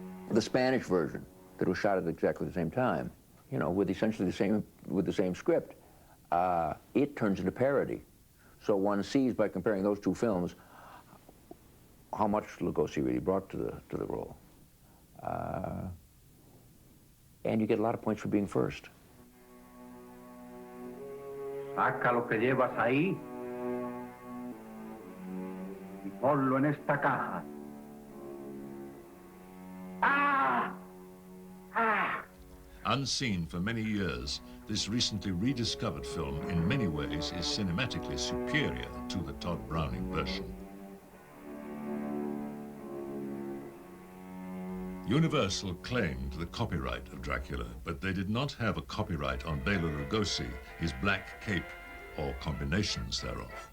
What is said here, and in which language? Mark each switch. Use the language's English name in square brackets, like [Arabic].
[English] The Spanish version that was shot at exactly the same time, you know, with essentially the same script, it turns into parody. So one sees by comparing those two films how much Lugosi really brought to the role. And you get a lot of points for being first. [Spanish] Saca lo que llevas ahí y ponlo en esta caja. ¡Ah! ¡Ah! [English] Unseen for many years, this recently rediscovered film in many ways is cinematically superior to the Todd Browning version. Universal claimed the copyright of Dracula, but they did not have a copyright on Bela Lugosi, his black cape, or combinations thereof.